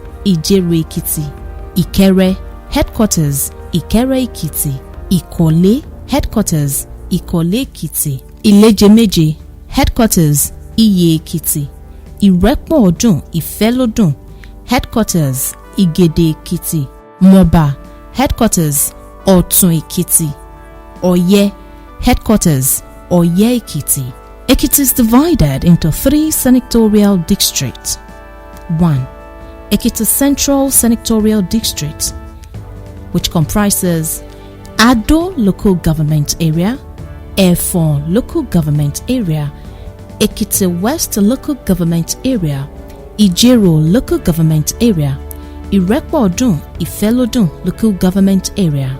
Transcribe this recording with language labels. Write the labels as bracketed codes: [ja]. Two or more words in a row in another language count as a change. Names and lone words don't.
[en] Ijero Ekiti, Ikere, headquarters Ikere Ekiti, Ikole, headquarters Ikole Ekiti, Ilejemeje, headquarters Iye Ekiti, Irepo-Odun Ifelodun, headquarters Igede Ekiti, Moba, headquarters Otun Ekiti, Oye, headquarters Oye Ekiti. Ekiti is divided into 3 senatorial districts. 1. Ekiti Central Senatorial District, which comprises Ado Local Government Area, Efon Local Government Area, Ekiti West Local Government Area, Ijero Local Government Area, Irepo-Odun Ifelodun Local Government Area.